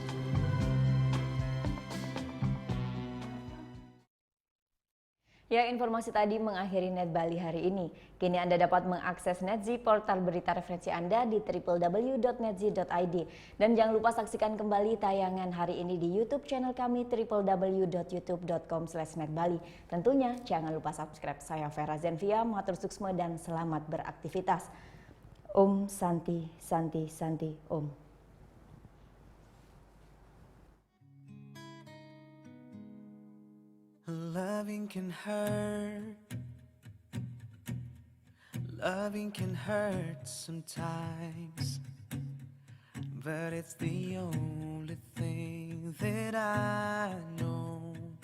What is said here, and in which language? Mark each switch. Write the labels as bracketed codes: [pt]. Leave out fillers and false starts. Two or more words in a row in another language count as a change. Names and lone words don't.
[id] Ya, informasi tadi mengakhiri Net Bali hari ini. Kini Anda dapat mengakses NetZ, portal berita referensi Anda di www.netz.id. Dan jangan lupa saksikan kembali tayangan hari ini di YouTube channel kami www.youtube.com/netbali. Tentunya jangan lupa subscribe. Saya Vera Zenvia, [ban] matur suksma [id] dan selamat beraktivitas. [sa] ॐ शान्तिः शान्तिः शान्तिः ॐ. [en] Loving can hurt. Loving can hurt sometimes, but it's the only thing that I know.